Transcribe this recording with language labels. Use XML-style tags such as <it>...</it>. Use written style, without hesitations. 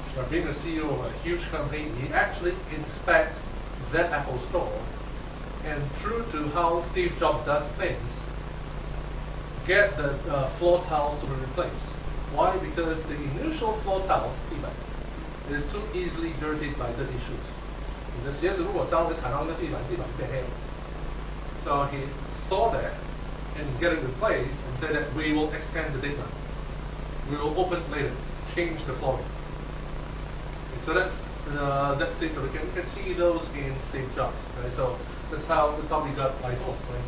<en>Being a CEO of a huge company, he actually inspects that Apple store, and true to how Steve Jobs does things, get the floor tiles to be replaced. Why? Because the initial floor tiles, 地板, is too easily dirtied by dirty shoes.</en> <zh>你的鞋子如果脏，你踩到那个地板，地板就变黑了。</zh> <en>So he saw that and get it replaced and said that we will extend the deadline. We will open later, change the flooring. So that's Steve Jobs. You can see those in Steve Jobs. Right? So that's how we got iPhones. Right?</en>